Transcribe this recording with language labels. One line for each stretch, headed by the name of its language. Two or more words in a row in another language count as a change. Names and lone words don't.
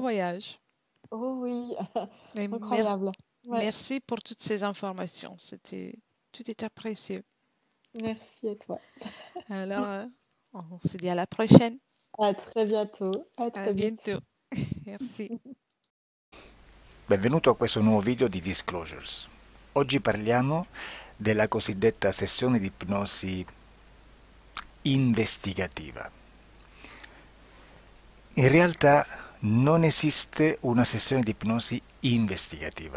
French: voyage. Oh oui, Et incroyable. Ouais, merci pour toutes ces informations. Tout était précieux. merci à toi. Alors, on se dit à la prochaine. À très bientôt. À À très vite. bientôt. Merci.
Italian: Benvenuto a questo nuovo video di Disclosures. Oggi parliamo della cosiddetta sessione di ipnosi investigativa. In realtà non esiste una sessione di ipnosi investigativa.